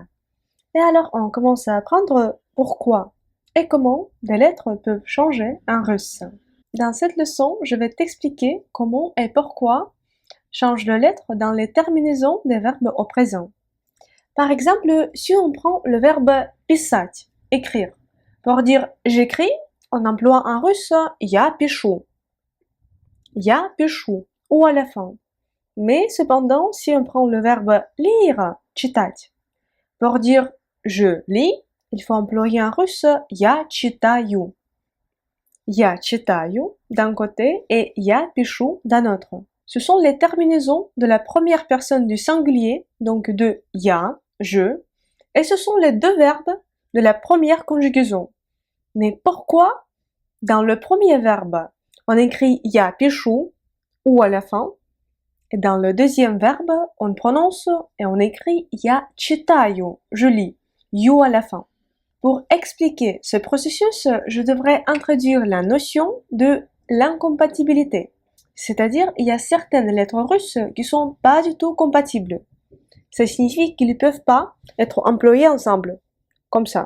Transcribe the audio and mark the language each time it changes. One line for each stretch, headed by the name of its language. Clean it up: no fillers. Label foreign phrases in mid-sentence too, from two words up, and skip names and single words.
French: Et alors, on commence à apprendre pourquoi et comment des lettres peuvent changer en russe. Dans cette leçon, je vais t'expliquer comment et pourquoi changent les lettres dans les terminaisons des verbes au présent. Par exemple, si on prend le verbe писать, écrire, pour dire j'écris, on emploie en russe
Russian: я пишу,
French: ou à la fin. Mais cependant, si on prend le verbe lire, читать, pour dire je lis, il faut employer en russe
Russian: я читаю. Я читаю
French: d'un côté et
Russian: я пишу
French: d'un autre. Ce sont les terminaisons de la première personne du singulier, donc de я, je, et ce sont les deux verbes de la première conjugaison. Mais pourquoi dans le premier verbe, on écrit
Russian: я пишу
French: ou à la fin, et dans le deuxième verbe, on prononce et on écrit
Russian: я читаю,
French: je lis, you à la fin. Pour expliquer ce processus, je devrais introduire la notion de l'incompatibilité. C'est-à-dire, il y a certaines lettres russes qui sont pas du tout compatibles. Ça signifie qu'ils ne peuvent pas être employés ensemble, comme ça.